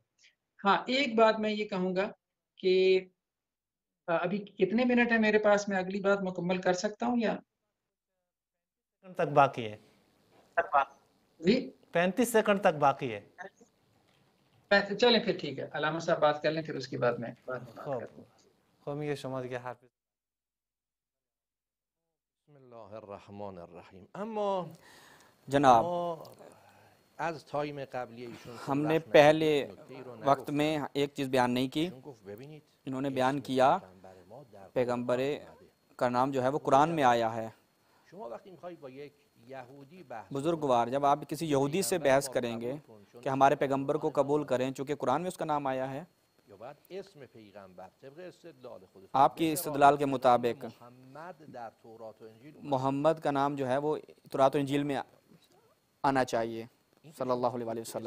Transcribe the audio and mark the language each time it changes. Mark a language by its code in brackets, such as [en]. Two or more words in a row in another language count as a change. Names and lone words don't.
[ur] ہاں ایک بات میں یہ کہوں گا کہ ابھی کتنے منٹ ہے میرے پاس، میں اگلی بات مکمل کر سکتا ہوں یا 35 سیکنڈ تک باقی ہے؟ جی 35 سیکنڈ تک باقی ہے. چلیں پھر ٹھیک ہے، علامہ صاحب بات کر لیں، پھر اس کے بعد میں بات کرتا ہوں. [fa] خومی شما دیگه حرف [ar] بسم الله الرحمن الرحیم. [fa] اما جناب از تایم قبلی ایشون [ur] ہم نے پہلے وقت میں ایک چیز بیان نہیں کی. انہوں نے بیان کیا پیغمبر کا نام جو ہے وہ قرآن میں آیا ہے. بزرگوار جب آپ کسی یہودی سے بحث کریں گے کہ ہمارے پیغمبر کو قبول کریں چونکہ قرآن میں اس کا نام آیا ہے، آپ کی استدلال کے مطابق محمد کا نام جو ہے وہ تورات و انجیل میں آنا چاہیے [ar] صلی اللہ علیہ وسلم.